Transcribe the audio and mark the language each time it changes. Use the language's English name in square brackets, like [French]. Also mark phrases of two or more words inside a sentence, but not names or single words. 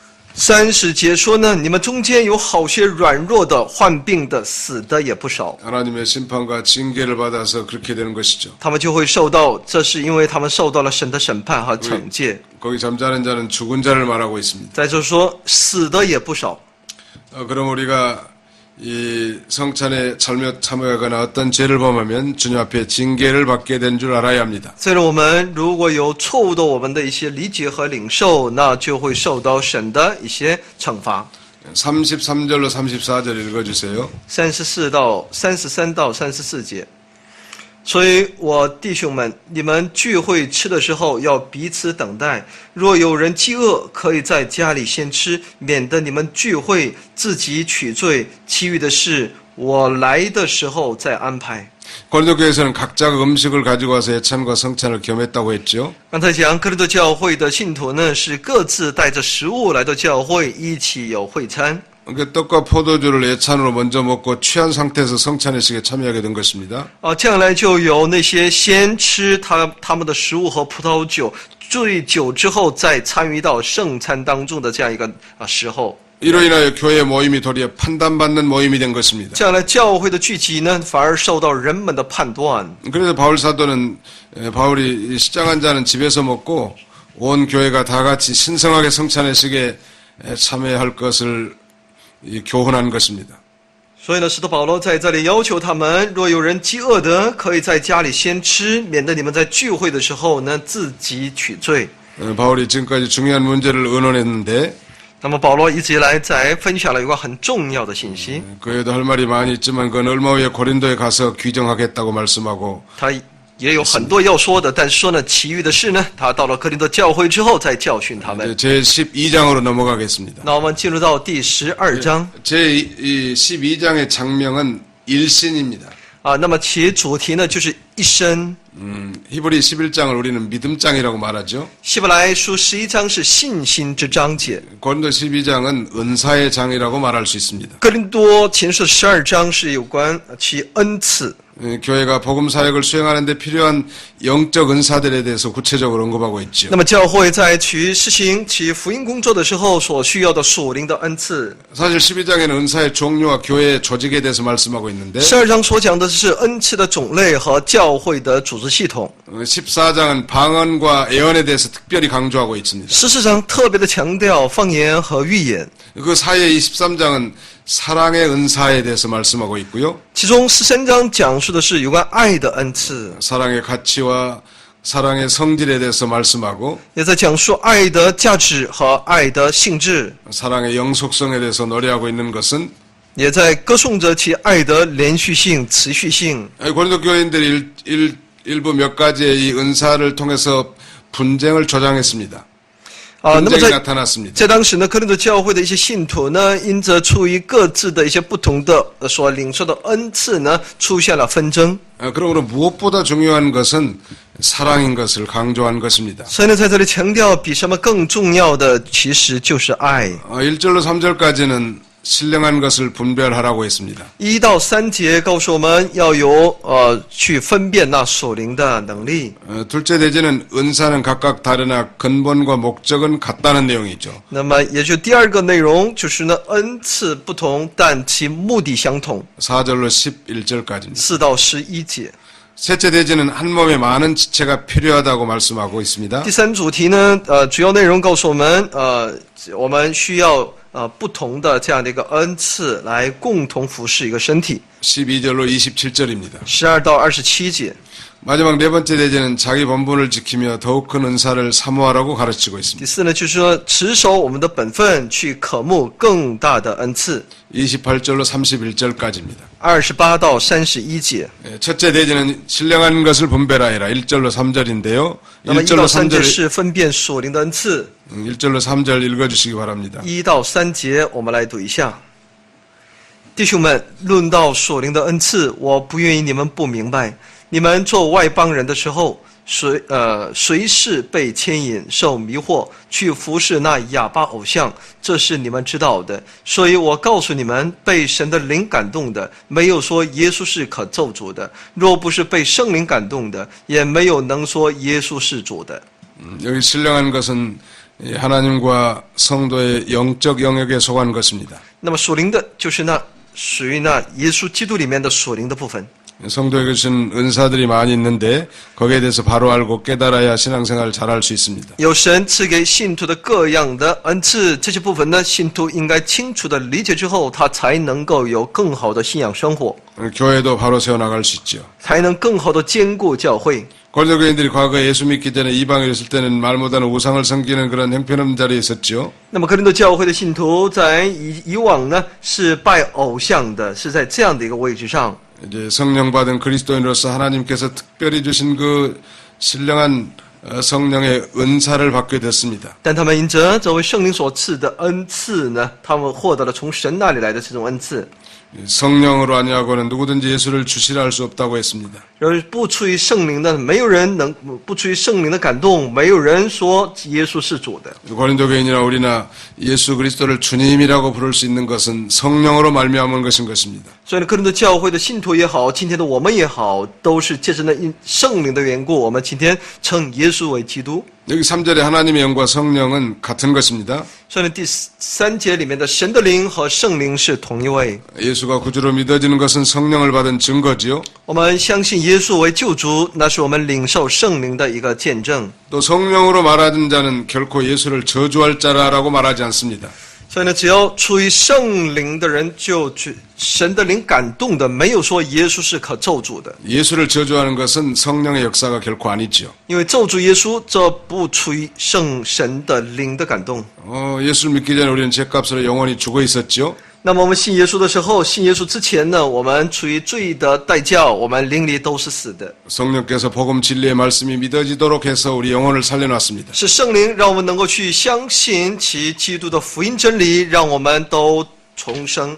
[Chinese] 30 节说呢，你们中间有好些软弱的、患病的、死的也不少， [Korean] 하나님의 심판과 징계를 받아서 그렇게 되는 것이죠. [Chinese] 他们就会受到，这是因为他们受到了神的审判和惩戒。 [Korean] 거기 잠자는 자는 죽은 자를 말하고 있습니다. [Chinese] 再就是说，死的也不少。 [Korean] 그럼 우리가 이 성찬에 잘못 참여하거나 어떤 죄를 범하면 주님 앞에 징계를 받게 된 줄 알아야 합니다. [Chinese] 所以我们如果有错误的我们的一些理解和领受，那就会受到神的一些惩罚。 [Korean] 33절로 34절 읽어주세요. [Chinese] 33 到34节。所以我弟兄们，你们聚会吃的时候要彼此等待。若有人饥饿，可以在家里先吃，免得你们聚会自己取罪。其余的事，我来的时候再安排。 [Korean] 고린도 교회에서는 각자가 음식을 가지고 와서 예찬과 성찬을 겸했다고 했죠. [Chinese] 刚才讲哥林多教会的信徒呢，是各自带着食物来到教会，一起有会餐。 [Korean] 그러니까 떡과 포도주를 예찬으로 먼저 먹고 취한 상태에서 성찬의식에 참여하게 된 것입니다. [Chinese] 这样来就有那些先吃他们的食物和葡萄酒，醉酒之后再参与到圣餐当中的这样一个时候。 [Korean] 이로 인하여 교회 모임이 도리어 판단받는 모임이 된 것입니다. [Chinese] 这样呢，教会的聚集呢，反而受到人们的判断。 [Korean] 그래서 바울 사도는 바울이 시장한 자는 집에서 먹고 온 교회가 다 같이 신성하게 성찬의식에 참여할 것을 교훈한 것입니다. [Chinese] 所以呢，使徒保罗在这里要求他们，若有人饥饿的，可以在家里先吃，免得你们在聚会的时候呢自己取罪。 [Korean] 바울이 지금까지 중요한 문제를 의논했는데 [Chinese] 那么保罗一直以来在分享了一个很重要的信息， [Korean] 그에도 할 말이 많이 있지만 그건 얼마 후에 고린도에 가서 규정하겠다고 말씀하고 [Chinese] 他也有很多要说的，但是说呢，其余的事呢，他到了哥林多教会之后再教训他们。 [Korean] 제 12장으로 넘어가겠습니다. [Chinese] 那我们进入到第12章 [Korean] 제 12장의 장명은 일신입니다. [Chinese] 那么其主题呢就是一生。 [Korean] 히브리 11장을 우리는 믿음장이라고 말하죠. [Chinese] 希伯来书11章是信心之章节， [Korean] 고린도 12장은 은사의 장이라고 말할 수 있습니다. [Chinese] 哥林多前书12章是有关其恩赐。 [Korean] 교회가 복음 사역을 수행하는 데 필요한 영적 은사들에 대해서 구체적으로 언급하고 있죠. [Chinese] 那么教会在去实行其福音工作的时候所需要的属灵的恩赐。 [Korean] 사실 12장에는 은사의 종류와 교회의 조직에 대해서 말씀하고 있는데 [Chinese] 12 章所讲的是恩赐的种类和教会的组织系统。 [Korean] 14장은 방언과 예언에 대해서 특별히 강조하고 있습니다. [Chinese] 14 章特别的强调方言和预言。 [Korean] 그 사이에 23장은 사랑의 은사에 대해서 말씀하고 있고요. [Chinese] 其中13章讲述的是有关爱的恩赐， [Korean] 사랑의 가치와 사랑의 성질에 대해서 말씀하고 [Chinese] 也在讲述爱的价值和爱的性质， [Korean] 사랑의 영속성에 대해서 노래하고 있는 것은 [Chinese] 也在歌颂着其爱的连续性、持续性。 [Korean] 고린도 교인들이 일부 몇 가지의 이 은사를 통해서 분쟁을 조장했습니다. [Chinese] 那么 [Korean] 분쟁이 [Chinese] 在 [Korean] 나타났습니다. [Chinese] 在当时呢，哥林多教会的一些信徒呢，因着出于各自的一些不同的所领受的恩赐呢，出现了纷争。 [Korean] 그러므로 무엇보다 중요한 것은 사랑인 것을 강조한 것입니다. [Chinese] 所以呢，在这里强调，比什么更重要的，其实就是爱。 [Korean] 1절로 3절까지는 신령한 것을 분별하라고 했습니다. [Chinese] 1 到3节告诉我们要有去分辨那属灵的能力。 [Korean] 둘째 대제는 은사는 각각 다르나 근본과 목적은 같다는 내용이죠. [Chinese] 那么也就第二个内容就是呢，恩赐不同，但其目的相同。 [Korean] 4절로 11절까지입니다. [Chinese] 4 到11节。 [Korean] 셋째 대제는 한 몸에 많은 지체가 필요하다고 말씀하고 있습니다. [Chinese] 第三主题呢，主要内容告诉我们，我们需要不同的这样的一个恩赐来共同服侍一个身体。 [Korean] 12절로 27절입니다. [Chinese] 12 到27节。 [Korean] 마지막 네 번째 대제는 자기 본분을 지키며 더욱 큰 은사를 사모하라고 가르치고 [Chinese] 第 [Korean] 있습니다. [Chinese] 4 呢，就是说持守我们的本分，去渴慕更大的恩赐。 [Korean] 28절로 31절까지입니다. [Chinese] 28 到31节。 [Korean] 첫째 대제는 신령한 것을 분별하여라. 1절로 3절인데요. [Chinese] 那么1 [Korean] 1절로 [Chinese] 到3节 [Korean] 3절, [Chinese] 是分辨属灵的恩赐。 [Korean] 1절로 3절 읽어주시기 바랍니다. [Chinese] 1 到3节，我们来读一下。弟兄们，论到属灵的恩赐，我不愿意你们不明白。你们做外邦人的时候，谁是被牵引、受迷惑，去服侍那哑巴偶像？这是你们知道的。所以我告诉你们，被神的灵感动的，没有说耶稣是可咒诅的；若不是被圣灵感动的，也没有能说耶稣是主的。 [Korean] 여기 신령한 것은 하나님과 성도의 영적 영역에 속한 것입니다. [Chinese] 那么属灵的，就是那属于那耶稣基督里面的属灵的部分。 [Korean] 성도에게 주신 은사들이 많이 있는데 거기에 대해서 바로 알고 깨달아야 신앙생활을 잘할 수 있습니다. [Chinese] 有神赐给信徒的各样的恩赐，这些部分呢，信徒应该清楚的理解之后，他才能够有更好的信仰生活， [Korean] 교회도 바로 세워나갈 수 있죠. [Chinese] 才能更好的兼顾教会。 [Korean] 고린도 교인들이 과거에 예수 믿기 전에 이방에 있을 때는 말 못하는 우상을 섬기는 그런 형편없는 자리에 있었죠. [Chinese] 那么哥林多教会的信徒在以往呢是拜偶像的，是在这样的一个位置上。 [Korean] 이제 성령 받은 그리스도인으로서 하나님께서 특별히 주신 그 신령한 성령의 은사를 받게 됐습니다. [Chinese] 但他们因着这位圣灵所赐的恩赐呢，他们获得了从神那里来的这种恩赐。 [Korean] 성령으로 아니하고는 누구든지 예수를 주시라 할 수 없다고 했습니다. [Chinese] 而不出于圣灵的，没有人能不出于圣灵的感动，没有人说耶稣是主的。 [Korean] 고린도 교인이나 우리나 예수 그리스도를 주님이라고 부를 수 있는 것은 성령으로 말미암은 것인 것입니다. [Chinese] 所以呢，哥林多教会的信徒也好，今天的我们也好，都是借着那圣灵的缘故，我们今天称耶稣为基督。 [Korean] 여기 3절에 하나님의 영과 성령은 같은 것입니다. [Chinese] 所以呢，第3节里面的神的灵和圣灵是同一位。 [Korean] 예수가 구주로 믿어지는 것은 성령을 받은 증거지요. [Chinese] 我们相信耶稣为救主，那是我们领受圣灵的一个见证。 [Korean] 또 성령으로 말하는 자는 결코 예수를 저주할 자라라고 말하지 않습니다. [Chinese] 所以呢，只要出于圣灵的人，就神的灵感动的，没有说耶稣是可咒诅的。 [Korean] 예수를 저주하는 것은 성령의 역사가 결코 아니지요. [Chinese] 因为咒诅耶稣，这不出于圣神的灵的感动。 [Korean] 예수를 믿기 전에 우리는 죄값으로 영원히 죽어 있었지요. [Chinese] 那么我们信耶稣的时候，信耶稣之前呢，我们处于罪的代价，我们灵里都是死的。 [Korean] 성령께서 복음 진리의 말씀이 믿어지도록 해서 우리 영혼을 살려놨습니다. [Chinese] 是圣灵让我们能够去相信其基督的福音真理，让我们都重生。